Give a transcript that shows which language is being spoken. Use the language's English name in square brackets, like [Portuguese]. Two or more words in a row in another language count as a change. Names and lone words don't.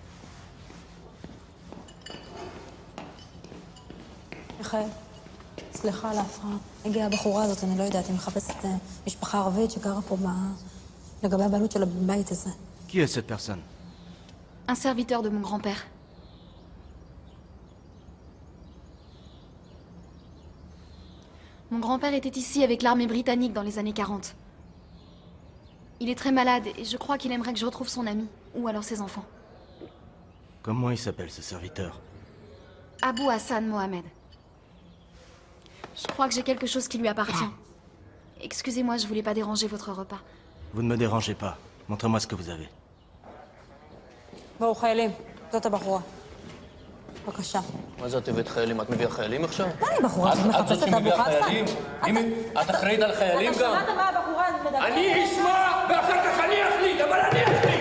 [Hebrew] סליחה על ההפרעה. הגיעה הבחורה הזאת, אני לא יודעת, היא מחפשת משפחה ערבית שגרה פה לגבי הבעלות של הבית הזה. [French] Qui est cette personne? Un serviteur de mon grand-père. Mon grand-père était ici avec l'armée britannique dans les années 40. Il est très malade et je crois qu'il aimerait que je retrouve son ami, ou alors ses enfants. Comment il s'appelle, ce serviteur? Abou Hassan Mohamed. Je crois que j'ai quelque chose qui lui appartient. Excusez-moi, je voulais pas déranger votre repas. Vous ne me dérangez pas. Montrez-moi ce que vous avez. [Hebrew] בואו חיילים, זאת הבחורה. בבקשה. מה זאת הבאת חיילים? את מביאה חיילים עכשיו? מה אני בחורה? את מחפשת את אבו חסן? את אחראית על חיילים גם? אתה שמעת מה הבחורה מדברת? אני אשמע ואחר כך אני אחליט, אבל אני אחליט!